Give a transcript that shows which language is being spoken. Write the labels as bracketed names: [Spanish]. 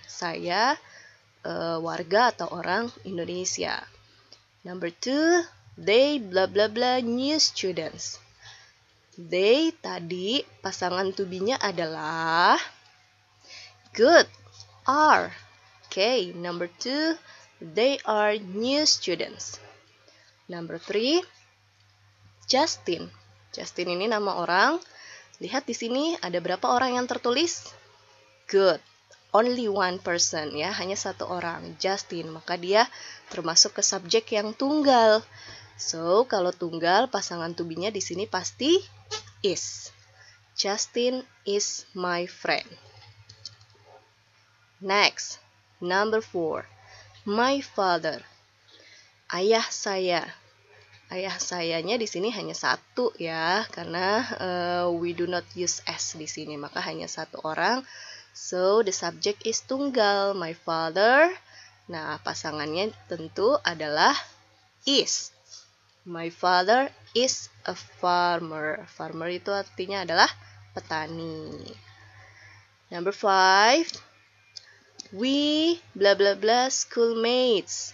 [Indonesian] Saya warga atau orang Indonesia. [English] Number 2, they bla bla bla new students. [Indonesian] They tadi pasangan to be-nya adalah good, are. [English] Okay, number 2, they are new students. [Indonesian] Number 3, Justin. Justin ini nama orang. Lihat di sini ada berapa orang yang tertulis? Good. [English] Only one person ya, hanya satu orang, Justin. [Indonesian] Maka dia termasuk ke subjek yang tunggal. So, kalau tunggal pasangan to be-nya di sini pasti is. [English] Justin is my friend. Next, number 4. My father. Ayah saya. [Indonesian] Ayah sayanya di sini hanya satu ya, karena we do not use s di sini, maka hanya satu orang. [English] So the subject is tunggal, my father. [Indonesian] Nah, pasangannya tentu adalah is. [English] My father is a farmer. Farmer itu artinya adalah petani. Number 5. We bla bla bla schoolmates.